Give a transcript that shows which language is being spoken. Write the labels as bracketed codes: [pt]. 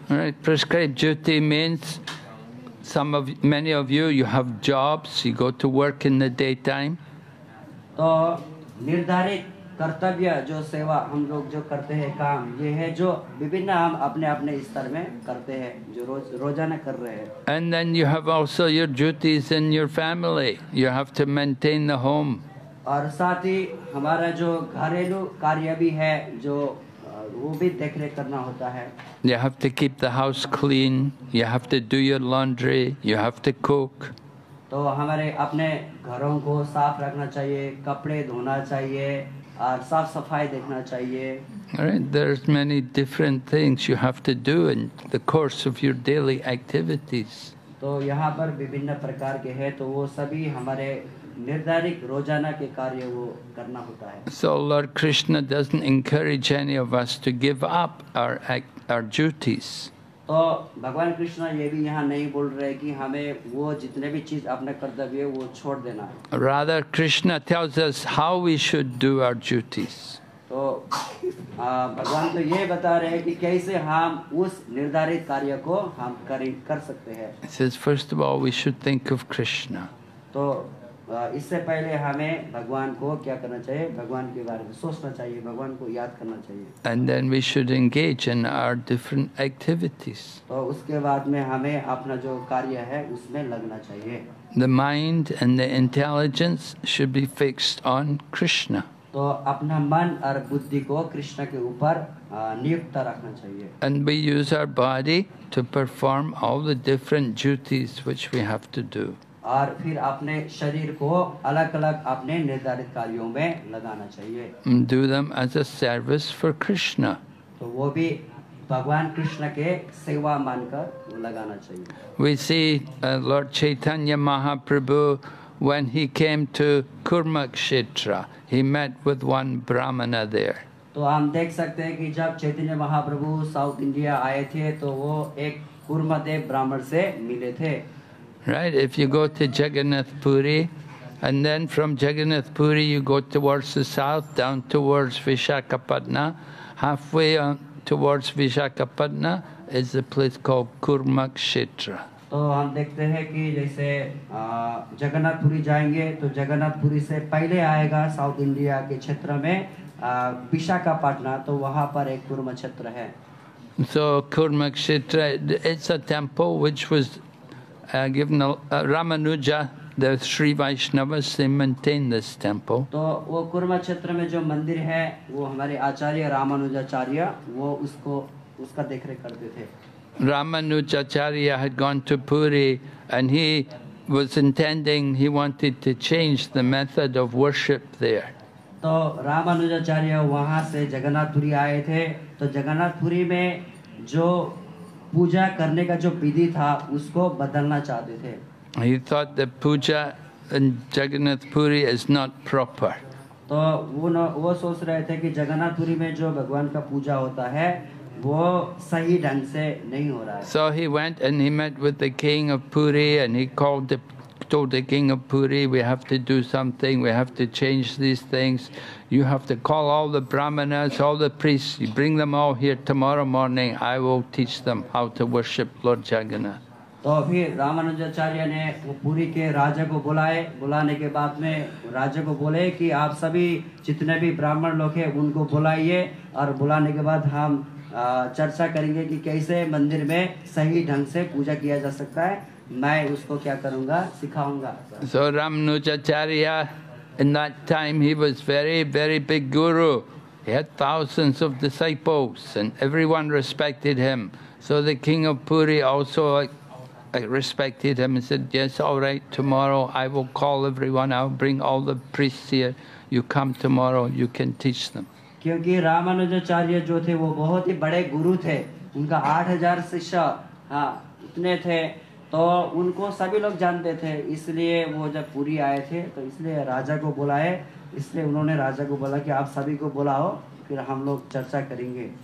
[en] Right, prescribed duty means many of you have jobs, you go to work in the daytime. [hi] तो निर्धारित कर्तव्य जो सेवा हम लोग जो करते हैं काम, ये है जो विभिन्न हम अपने अपने स्तर में करते हैं, जो रोजाना कर रहे हैं. [en] And then you have also your duties in your family. You have to maintain the home. [hi] और साथ ही हमारा जो घरेलू कार्य भी है जो वो भी देखरेख करना होता है. [en] You have to keep the house clean. You have to do your laundry. You have to cook. [hi] तो हमारे अपने घरों को साफ रखना चाहिए, कपड़े धोना चाहिए और साफ सफाई देखना चाहिए. [en] Right, there's many different things you have to do in the course of your daily activities. [hi] तो यहाँ पर विभिन्न प्रकार के हैं, तो वो सभी हमारे निर्धारित रोजाना के कार्य वो करना होता है. [en] So Lord Krishna doesn't encourage any of us to give up our duties. [hi] तो भगवान कृष्ण ये भी यहाँ नहीं बोल रहे कि हमें वो जितने भी चीज अपने कर्तव्य वो छोड़ देना है. [en] Rather, Krishna tells us how we should do our duties. [hi] तो भगवान तो ये बता रहे हैं कि कैसे हम उस निर्धारित कार्य को हम कर सकते हैं. [en] He says, first of all, we should think of Krishna. [hi] तो इससे पहले हमें भगवान को क्या करना चाहिए, भगवान के बारे में सोचना चाहिए, भगवान को याद करना चाहिए. [en] And then we should engage in our different activities. [hi] तो उसके बाद में हमें अपना जो कार्य है उसमें लगना चाहिए. [en] The mind and the intelligence should be fixed on Krishna. [hi] तो अपना मन और बुद्धि को कृष्ण के ऊपर नियुक्त रखना चाहिए. [en] And we use our body to perform all the different duties which we have to do. [hi] और फिर अपने शरीर को अलग अलग अपने निर्धारित कार्यों में लगाना चाहिए. [en] And do them as a service for Krishna. [hi] तो वो भी भगवान कृष्ण के सेवा मानकर लगाना चाहिए. [en] We see Lord Chaitanya Mahaprabhu, when he came to Kurmakshetra, he met with one Brahmana there. [hi] तो हम देख सकते हैं कि जब चैतन्य महाप्रभु साउथ इंडिया आए थे तो वो एक कुर्मदेव ब्राह्मण से मिले थे. [en] Right, if you go to Jagannath Puri, and then from Jagannath Puri you go towards the south, down towards Vishakhapatnam, halfway towards Vishakhapatnam is a place called Kurmakshetra. [hi] तो हम देखते हैं कि जैसे जगन्नाथपुरी जाएंगे तो जगन्नाथपुरी से पहले आएगा साउथ इंडिया के क्षेत्र में विशाखापट्टनम, तो वहाँ पर एक कुर्म क्षेत्र है. [en] So Kurmakshetra, it's a temple which was given Ramanuja, the Sri Vaishnavas, they maintain this temple. [hi] तो वो कुर्म क्षेत्र में जो मंदिर है वो हमारे आचार्य रामानुजाचार्य वो उसका देखरेख करते थे. [en] Ramanujacharya had gone to Puri and he was intending, he wanted to change the method of worship there. [hi] तो रामानुजाचार्य वहाँ से जगन्नाथपुरी आए थे, तो जगन्नाथपुरी में जो पूजा करने का जो विधि था उसको बदलना चाहते थे. [en] He thought the puja in Jagannath Puri is not proper. [hi] तो वो सोच रहे थे कि जगन्नाथपुरी में जो भगवान का पूजा होता है वो सही ढंग से नहीं हो रहा है. [en] So he went and he met with the king of Puri and he told the king of Puri, we have to do something, we have to change these things. You have to call all the brahmanas, all the priests, you bring them all here tomorrow morning, I will teach them how to worship Lord Jagannath. [hi] तो फिर रामानुजाचार्य ने वो पुरी के राजा को बुलाने के बाद में राजा को बोले कि आप सभी जितने भी ब्राह्मण लोग हैं उनको बुलाइए और बुलाने के बाद हम चर्चा करेंगे कि कैसे मंदिर में सही ढंग से पूजा किया जा सकता है। मैं उसको क्या करूँगा, सिखाऊंगा। [en] So Ramanujacharya, in that time he was very, very big guru. He had thousands of disciples and everyone respected him. So the king of Puri also respected him and said, yes, all right, tomorrow I will call everyone, I'll bring all the priests here. You come tomorrow, you can teach them. [hi] क्योंकि रामानुजाचार्य जो थे वो बहुत ही बड़े गुरु थे, उनका 8000 शिष्य इतने थे, तो उनको सभी लोग जानते थे। इसलिए वो जब पुरी आए थे तो इसलिए राजा को बुलाए, इसलिए उन्होंने राजा को बोला कि आप सभी को बुलाओ, फिर हम लोग चर्चा करेंगे।